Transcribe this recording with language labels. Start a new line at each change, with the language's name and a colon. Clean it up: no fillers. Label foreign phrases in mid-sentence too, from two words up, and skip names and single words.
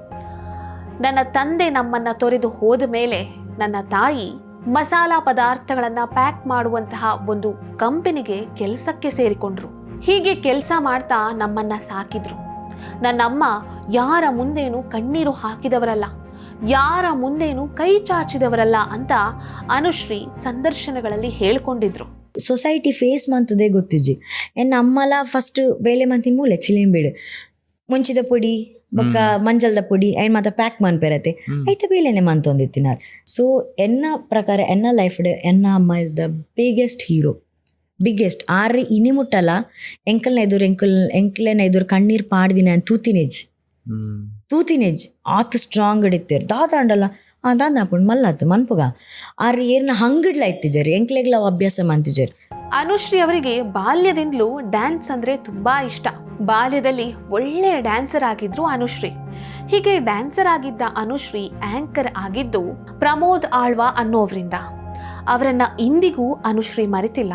Kannada: ನನ್ನ ತಂದೆ ನಮ್ಮನ್ನ ತೊರೆದು ಹೋದ ಮೇಲೆ ನನ್ನ ತಾಯಿ ಮಸಾಲಾ ಪದಾರ್ಥಗಳನ್ನ ಪ್ಯಾಕ್ ಮಾಡುವಂತಹ ಒಂದು ಕಂಪನಿಗೆ ಕೆಲಸಕ್ಕೆ ಸೇರಿಕೊಂಡ್ರು. ಹೀಗೆ ಕೆಲಸ ಮಾಡ್ತಾ ನಮ್ಮನ್ನ ಸಾಕಿದ್ರು. ನನ್ನಮ್ಮ ಯಾರ ಮುಂದೇನು ಕಣ್ಣೀರು ಹಾಕಿದವರಲ್ಲ, ಯಾರ ಮುಂದೇನು ಕೈ ಚಾಚಿದವರಲ್ಲ ಅಂತ ಅನುಶ್ರೀ ಸಂದರ್ಶನಗಳಲ್ಲಿ ಹೇಳ್ಕೊಂಡಿದ್ರು.
English: society face
Tulu: ಮಂತದೇ ಗೊತ್ತಿಜ್ಜಿ. ಎನ್ನ ಅಮ್ಮಲ ಫಸ್ಟ್ ಬೇಲೆ ಮಂತಿನ ಮೂಲೆ ಚಿಲಿಂಬಿಡು ಮುಂಚಿದ ಪೊಡಿ ಬೊಕ್ಕ ಮಂಜಲ್ದ ಪೊಡಿ ಐನ್ ಮಾತ ಪ್ಯಾಕ್ ಮನ್ಪೆರತೆ ಐತ ಬೇಲೆನೆ ಮಂತೊಂದಿತ್ತಿನಾರ್. ಸೊ ಎನ್ನ ಪ್ರಕಾರ ಎನ್ನ ಲೈಫ್ಡ್ ಎನ್ನ ಅಮ್ಮ
English: is the biggest hero, biggest.
Tulu: ಆರ್ರಿ ಇನಿ ಮುಟ್ಟಲ್ಲ ಎಂಕಲ್ನ ಎದುರು ಕಣ್ಣೀರ್ ಪಾಡ್ದಿನ ತೂತಿನೇಜ್ ಆತು ಸ್ಟ್ರಾಂಗ್ ಹಿಡಿತೇರ್ ದಾದಾಂಡಲ್ಲ ದಾದಾಪುಂಡು ಮಲ್ಲಾತು ಮನ್ಪುಗ ಆರ್ರಿ ಏರ್ನ ಹಂಗಿಡ್ಲ ಇತ್ತಿಜರ್ ಎಂಕ್ಲೆಗ್ಲ ಅಭ್ಯಾಸ ಮಂತಿಜರ್.
Kannada: ಅನುಶ್ರೀ ಅವರಿಗೆ ಬಾಲ್ಯದಿಂದಲೂ ಡ್ಯಾನ್ಸ್ ಅಂದ್ರೆ ತುಂಬಾ ಇಷ್ಟ. ಬಾಲ್ಯದಲ್ಲಿ ಒಳ್ಳೆ ಡ್ಯಾನ್ಸರ್ ಆಗಿದ್ರು ಅನುಶ್ರೀ. ಹೀಗೆ ಡ್ಯಾನ್ಸರ್ ಆಗಿದ್ದ ಅನುಶ್ರೀ ಆಂಕರ್ ಆಗಿದ್ದು ಪ್ರಮೋದ್ ಆಳ್ವಾ ಅನ್ನೋವ್ರಿಂದ. ಅವರನ್ನ ಇಂದಿಗೂ ಅನುಶ್ರೀ ಮರೆತಿಲ್ಲ.